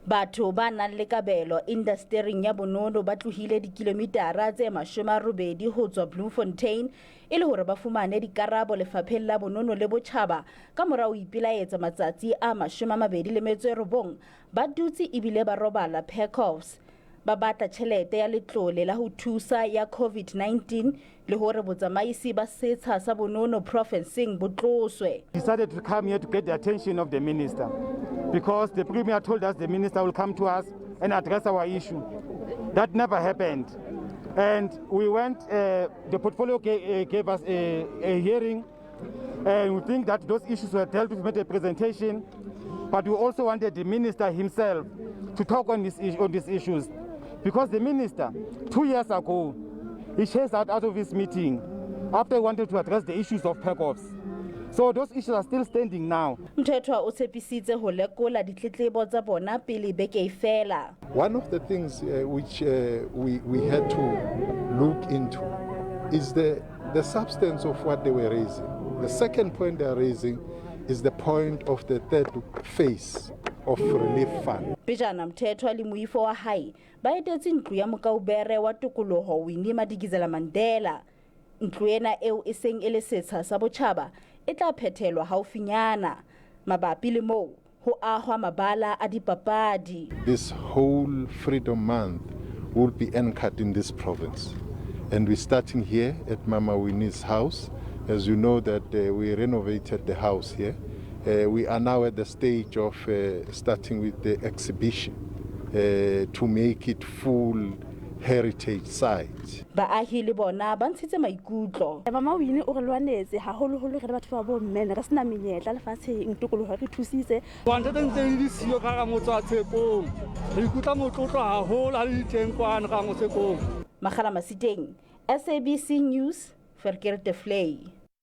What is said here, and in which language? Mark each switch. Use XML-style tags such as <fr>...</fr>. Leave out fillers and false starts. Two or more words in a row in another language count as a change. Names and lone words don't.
<st>Batho ba nang le kabelo indastering ya bonono ba tlohile dikilomitara tse 80 ho tswa Bloemfontein e le hore ba fumane dikarabo lefapheng la bonono le botjhaba ka mora ho ipelaetsa matsatsi a 29 ba dutse ebile ba robala pegels. Ba batla tjhelete ya letlole la ho thusa ya COVID-19 le hore botsamaisi ba setsha sa bonono provinceng bo tloswe.</st> <en>Decided to come here to get the attention of the minister because the premier told us the minister will come to us and address our issue. That never happened. And we went, the portfolio gave us a hearing, and we think that those issues were dealt with, made a presentation, but we also wanted the minister himself to talk on these issues. Because the minister, 2 years ago, he chased out of his meeting after he wanted to address the issues of PECOFs. So those issues are still standing now.</en> <st>Mthethwa o tshepisitse ho lekola ditletlebo tsa bona pele beke e fela.</st> <en>One of the things which we had to look into is the substance of what they were raising. The second point they are raising is the point of the third phase of relief fund.</en> <st>Pejana Mthethwa le moifo wa hae ba etetse ntlo ya mokaubere wa tokoloho Winnie Madikizela Mandela. Ntlo ena eo e seng e le setsha sa botjhaba e tla phethelwa haufinyana mabapi le moo ho ahwa mabala a dipapadi.</st> <en>This whole Freedom Month will be anchored in this province, and we're starting here at Mama Winnie's house. As you know that we renovated the house here. We are now at the stage of starting with the exhibition to make it full heritage site.</en> <st>Baahi le bona ba ntshitse maikutlo. Mama Winnie o re lwanetse haholoholo re batho ba bo mme re sena menyetla lefatsheng tokoloho re thusitse. Wanta ntse di siyo ka motho a tshepong. Re ikutlwa motlotlo haholo a le teng kwana ka motshepong. Magala Masiteng, SABC News, Verkeerdevlei.</st>